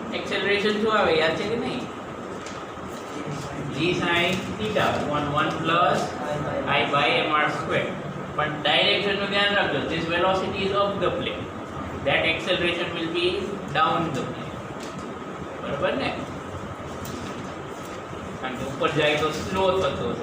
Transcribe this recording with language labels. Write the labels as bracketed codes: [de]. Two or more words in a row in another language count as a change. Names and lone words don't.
[gu] એક્સેલરેશન શું આવે યાદ છે કે નહીં? [en] g sin theta upon 1 plus I by mr square. [gu] પણ ડાયરેક્શનનું ધ્યાન રાખજો. [en] This velocity is of the plane. That acceleration will be down the plane. [gu] બરાબર ને? કારણ કે ઉપર જાય તો સ્લો થતો હશે.